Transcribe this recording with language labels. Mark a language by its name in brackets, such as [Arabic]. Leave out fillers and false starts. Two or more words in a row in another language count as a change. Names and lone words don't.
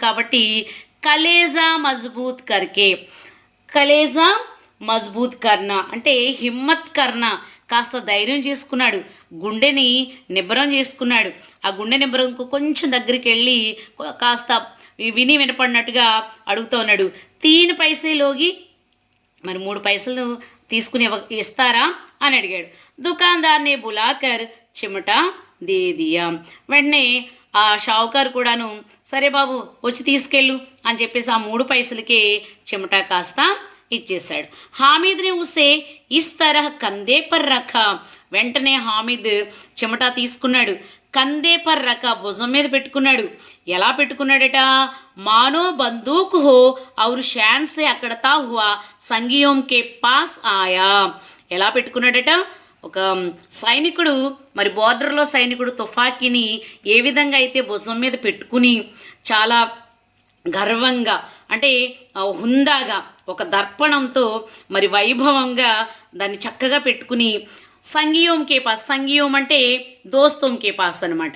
[Telugu] కాబట్టి [Hindi] कलेजा मज़बूत करके, कलेजा मज़बूत करना [Telugu] అంటే [Hindi] हिम्मत करना, [Telugu] కాస్త ధైర్యం చేసుకున్నాడు, గుండెని నిబ్బరం చేసుకున్నాడు. ఆ గుండె నిబ్బరంకు కొంచెం దగ్గరికి వెళ్ళి కాస్త విని వినపడినట్టుగా అడుగుతూ ఉన్నాడు. [Hindi] 3 पैसे लोगे, [Telugu] మరి 3 పైసలు తీసుకుని ఇస్తారా అని అడిగాడు. [Hindi] दुकानदार ने बुलाकर चिमटा दे दिया. [Telugu] వెంటనే ఆ షావుకారు కూడాను సరే బాబు వచ్చి తీసుకెళ్ళు అని చెప్పేసి ఆ 3 పైసలకే చిమటా కాస్త ఇచ్చేశాడు. [Hindi] हामिद ने उसे इस तरह कंधे पर रखा. [Telugu] వెంటనే హామీద్ చిమటా తీసుకున్నాడు, [Hindi] कंधे पर रखा [Telugu] భుజం మీద పెట్టుకున్నాడు. ఎలా పెట్టుకున్నాడట? [Hindi] मानो बंदूक हो और शान से अकड़ता हुआ संगियों के पास आया. [Telugu] ఎలా పెట్టుకున్నాడట? ఒక సైనికుడు, మరి బోర్డర్లో సైనికుడు తుపాకీని ఏ విధంగా అయితే భుజం మీద పెట్టుకుని చాలా గర్వంగా అంటే హుందాగా ఒక దర్పణంతో మరి వైభవంగా దాన్ని చక్కగా పెట్టుకుని [Hindi] संगियों के पास, [Telugu] సంగియోం అంటే [Hindi] दोस्तों के पास [Telugu] అనమాట.